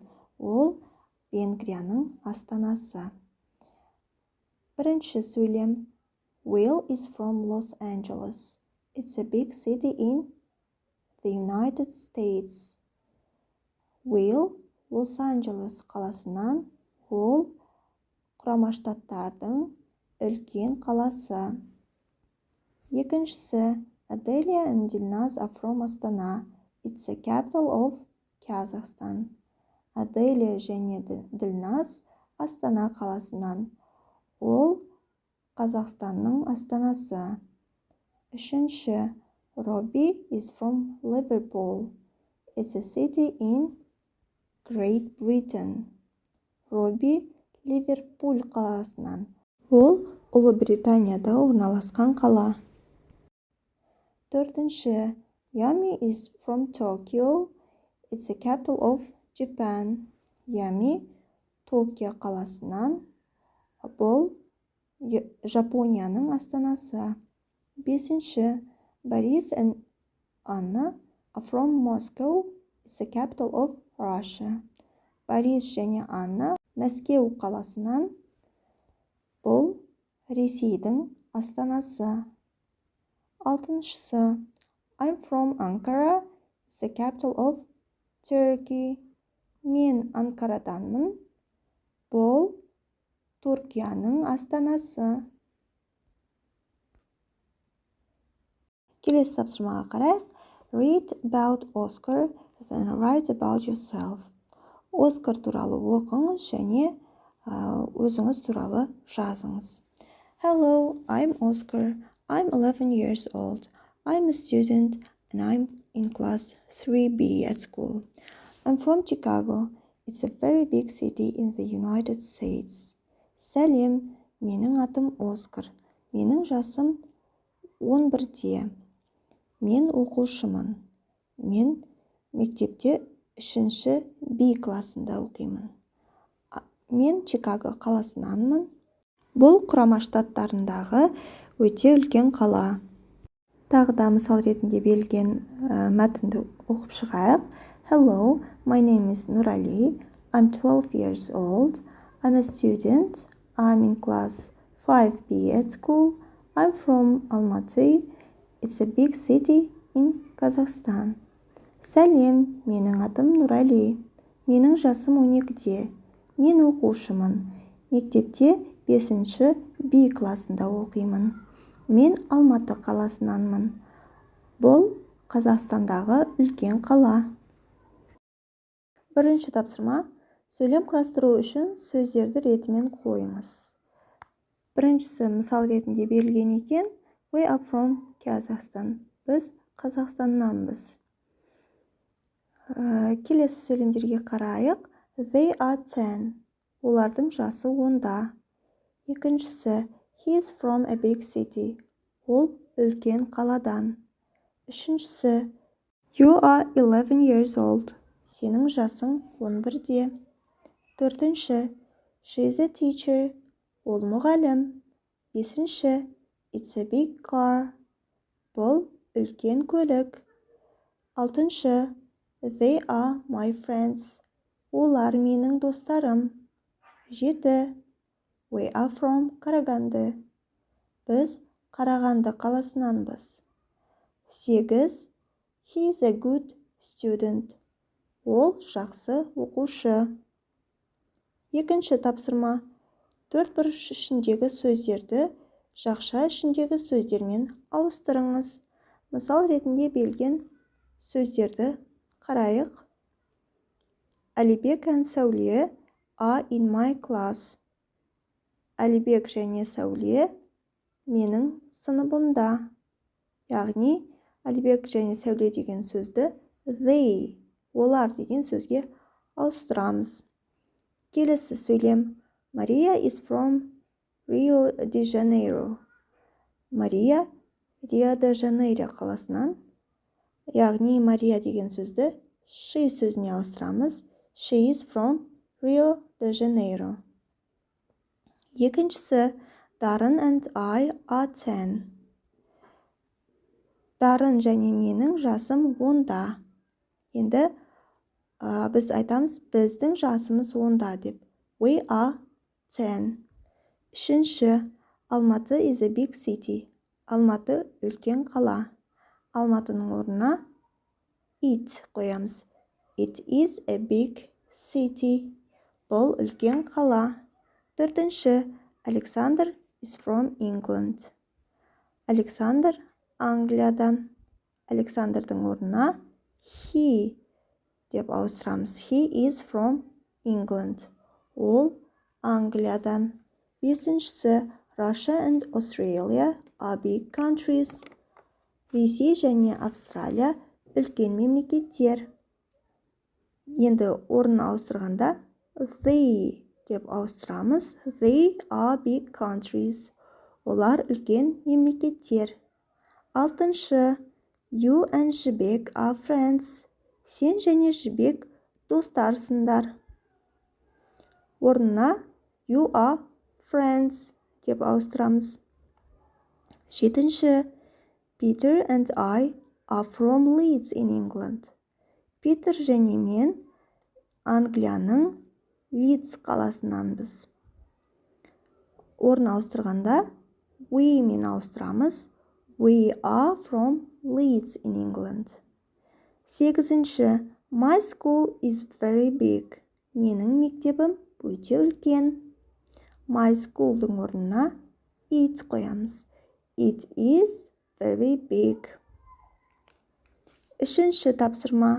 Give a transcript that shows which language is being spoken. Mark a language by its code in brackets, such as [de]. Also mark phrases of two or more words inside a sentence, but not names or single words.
[kk] Ол Венгрияның астанасы. Бірінші сөйлем. [en] Will is from Los Angeles. It's a big city in the United States. [kk] Will Лос-Анджелес қаласынан. Ол Құрама Штаттардың үлкен қаласы. Екіншісі. [en] Adelia and Dilnaz are from Astana. It's the capital of Kazakhstan. [kk] Adelia және Dilnaz Астана қаласынан. Ол Қазақстанның астанасы. Үшінші. [en] Robbie is from Liverpool. It's a city in Great Britain. [kk] Robbie Ливерпуль қаласынан. Ол Ұлыбританияда орналасқан қала. Төртінші. [en] Yami is from Tokyo. It's the capital of Japan. [kk] Yami Токио қаласынан. Бұл Жапонияның астанасы. [en] Бесінші. Борис and Anna are from Moscow. It's the capital of Russia. [kk] Борис және Анна Мәскеу қаласынан. Бұл Ресейдің астанасы. Алтыншысы. [en] I'm from Ankara. It's the capital of Turkey. [kk] Мен Анкараданмын. Бұл Түркияның астанасы. Келесі тапсырмаға қарайық. [en] Read about Oscar, then write about yourself. [kk] Оскар туралы оқыңыз және өзіңіз туралы жазыңыз. [en] Hello, I'm Oscar. I'm 11 years old. I'm a student and I'm in class 3B at school. I'm from Chicago. It's a very big city in the United States. [kk] Сәлем, менің атым Оскар. Менің жасым 11-де. Мен оқушымын. Мен мектепте 3-ші B класында оқимын. Мен Чикаго қаласынанмын. Бұл Құрама Штаттарындағы өте үлкен қала. Тағы да мысал ретінде берілген мәтінді оқып шығайық. [en] Hello, my name is Nurali. I'm 12 years old. I'm a student. I'm in class 5B at school. I'm from Almaty. It's a big city in Kazakhstan. [kk] Сәлем, менің атым Нұрәли. Менің жасым 12-де. Мен оқушымын. Мектепте 5-ші B класында оқимын. Мен Алматы қаласынанмын. Бұл Қазақстандағы үлкен қала. Бірінші тапсырма. Сөйлем құрастыру үшін сөздерді ретімен қойыңыз. Біріншісі мысал ретінде берілген екен. [en] We are from Kazakhstan. [kk] Біз Қазақстаннанбыз. Келесі сөйлемдерге қарайық. [en] They are 10. [kk] Олардың жасы 10-да. Екіншісі. [en] He is from a big city. [kk] Ол үлкен қаладан. Үшіншісі. [en] You are 11 years old. [kk] Сенің жасың 11-де. Төртінші. [en] She is a teacher. [kk] Ол мұғалім. Бесінші. [en] It's a big car. [kk] Бұл үлкен көлік. Алтыншы. [en] They are my friends. [kk] Олар менің достарым. Жеті. [en] We are from Караганды. [kk] Біз Қарағанды қаласынанбыз. Сегіз. [en] He is a good student. [kk] Ол жақсы оқушы. Екінші тапсырма. Төрт бұрыш ішіндегі сөздерді жақша ішіндегі сөздермен ауыстырыңыз. Мысал ретінде берілген сөздерді қарайық. [en] Әлібек and Сәуле are in my class. [kk] Әлібек және Сәуле менің сыныбымда. Яғни, Әлібек және Сәуле деген сөзді they, олар деген сөзге ауыстырамыз. Келесі сөйлем. [en] Maria is from Rio de Janeiro. [kk] Мария Рио-де-Жанейро қаласынан. Яғни, Мария деген сөзді she сөзіне ауыстырамыз. [en] She is from Rio de Janeiro. Екіншісі. Дарын and I are 10. [kk] Дарын және менің жасым 10-да. Енді біз айтамыз, біздің жасымыз 10-да деп. [en] We are 10. [kk] Үшінші. [en] Алматы is a big city. [kk] Алматы үлкен қала. Алматының орнына it қоямыз. [en] It is a big city. [kk] Бұл үлкен қала. Төртінші. [en] Alexander is from England. [kk] Александр Англиядан. Александрдың орнына he деп ауыстырамыз. [en] He is from England. [kk] Ол Англиядан. Бесіншісі. [en] Russia and Australia are big countries. [kk] Ресей және Австралия үлкен мемлекеттер. Енді орнын ауыстырғанда they деп ауыстырамыз. [en] They are big countries. [kk] Олар үлкен мемлекеттер. Алтыншы. [en] You and Жібек are friends. [kk] Сен және Жібек достарсыңдар. Орнына [en] you are friends [kk] деп ауыстырамыз. Жетінші. [en] Peter and I are from Leeds in England. [kk] Питер және мен Англияның Лидс қаласынанбыз. Орнын ауыстырғанда we мен ауыстырамыз. [en] We are from Leeds in England. Сегізінші. My school is very big. [kk] Менің мектебім өте үлкен. [en] My school'дың [kk] орнына it қоямыз. [en] It is very big. [kk] Үшінші тапсырма.